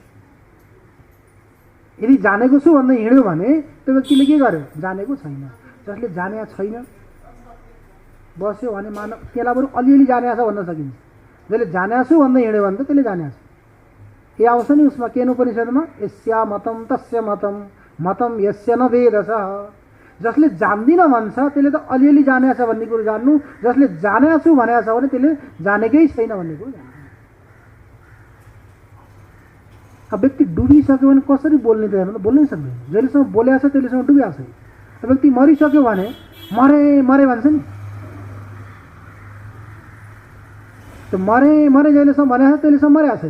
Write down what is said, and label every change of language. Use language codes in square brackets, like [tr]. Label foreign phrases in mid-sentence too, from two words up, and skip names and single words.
[ne] यदि जानेको छु भन्दै हिँड्यो भने त्यो व्यक्तिले के गर्यो? जानेको छैन। जसले जानेको छैन बस्यो भने मानव त्यसलाई बरु अलिअलि जानेको छ भन्न सकिन्छ। जसले जानेको छु भन्दै हिँड्यो भने त त्यसले जानेको छ। के आउँछ नि उसमा केनोपनिषदमा, [sa] यस्या मतम तस्य मतम मतम यस्य न वेदसः। [ne] जसले जान्दिन भन्छ त्यसले त अलिअलि जानेको छ भन्ने कुरो जान्नु, जसले जानेको छु भनेको छ भने त्यसले जानेकै छैन भन्ने कुरो जान्नु। अब व्यक्ति डुबिसक्यो भने कसरी बोल्ने त? हेर्नु त बोल्नै सक्दैन। जहिलेसम्म बोलेको छ त्यसलेसम्म डुबिएको छैन। व्यक्ति मरिसक्यो भने मरे मरे भन्छ नि, त्यो मरे जहिलेसम्म भनेको छ त्यसलेसम्म मरेको छैन।